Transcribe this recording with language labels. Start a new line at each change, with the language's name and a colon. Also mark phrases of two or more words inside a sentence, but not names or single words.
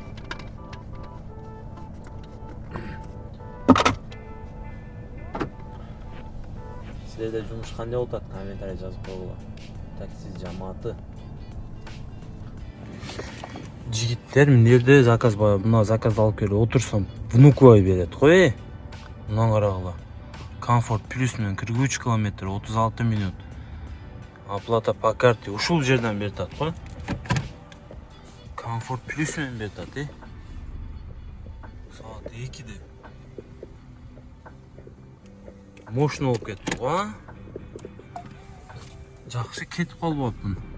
Kyrgyz: Силерде жумуш кандай болуп атат? Комментарий жазып койгула. Такси жамааты. Жигиттер, мен жерде заказ бар. Мына заказды алып келип отурсам, Внуково берет кой. Мындан карагыла. Комфорт плюс менен 43 км 36 минут.
Russian: Оплата по карте
Kyrgyz: ушул жерден берет ат кой. Комфорт плюс менен берет ат, Саат 2-де. Мощно болуп кетти го. Жакшы кетип калбапмын.